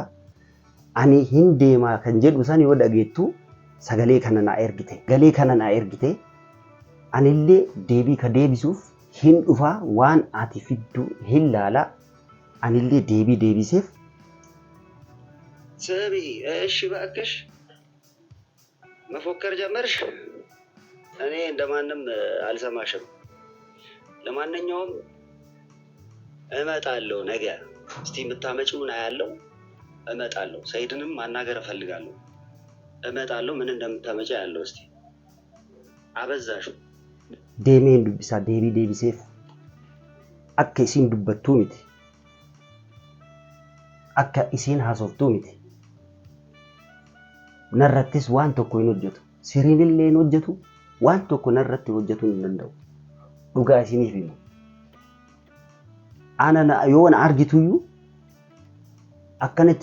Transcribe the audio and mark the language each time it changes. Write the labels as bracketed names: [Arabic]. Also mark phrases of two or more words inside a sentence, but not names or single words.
[Oromo] Ani hin deemaa kan jedhu san yoo dhageettu sagalee kana na ergite. Galee kana na ergite. Anillee deebii ka deebisuuf hin dhufaa waan ati fiddu hin laala. Anillee deebii deebiseef. Sabi, [Amharic] እሺ እባክሽ መፎከር ጀመርሽ? እኔ እንደማንም አልሰማሽም። ለማንኛውም እመጣለሁ ነገ። እስቲ የምታመጪውን አያለሁ። እመጣለሁ። ሰይድንም ማናገር እፈልጋለሁ። እመጣለሁ። ምን እንደምታመጪ አያለሁ። እስቲ አበዛሽው። [Oromo] deemeen dubbisaa deebiseef akka isiin dubbattuu miti akka isiin haasoftuu miti narrattis waan tokko hin hojjetu siriinillee hin hojjetu waan tokko narratti hojjetuu hin danda'u dhugaa isiniif himu ana yoo na argituyyuu akkanatti